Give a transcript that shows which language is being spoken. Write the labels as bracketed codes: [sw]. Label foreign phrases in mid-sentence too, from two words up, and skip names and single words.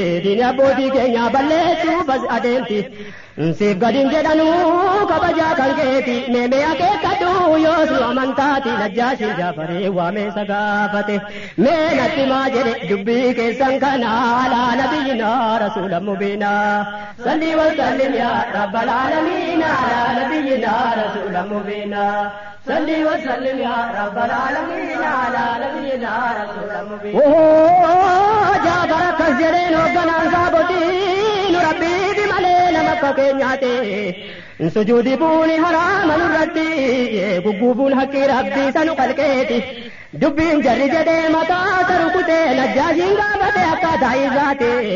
[om] Diini abbootii keenyaa balleessuuf as adeemti. Siif gadiin jedhanuu kabajaa kan keeti. Mee mee akeekkadhu yoos nu amantaati. Najjaashiin Jaafarii waamee isa gaafate. Mee natti maa jedhe dubbii keessan kana [ar] على نبينا رسولا مبينا. صل وسلم يا رب العالمين على نبينا رسولا مبينا. صل وسلم يا رب العالمين على نبينا رسول المبين. [om] Oo, Jaafar akkas jedheen hoogganaan sahabotii, nu Rabbiiti malee nama akka keenyaati. Sujuudi buuni haraama nurratti, gugguubuun haqqi Rabbii sanu qalqeeti. Dubbiin jarri jedhee mataa isa rukutee, Najjaashiin gaafate akkaataa isaati.